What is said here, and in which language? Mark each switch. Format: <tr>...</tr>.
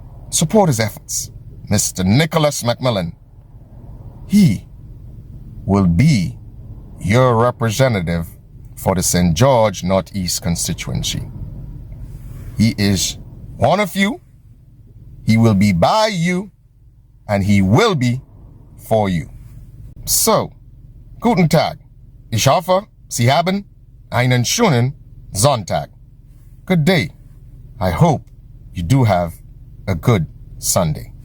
<en>Support his efforts. Mr. Nicholas McMillan. He will be your representative for the St. George Northeast constituency. He is one of you. He will be by you, and he will be for you.</en> <de>So, guten Tag. Ich hoffe, Sie haben einen schönen Sonntag.</de> <en>Good day. I hope you do have a good Sunday.</en>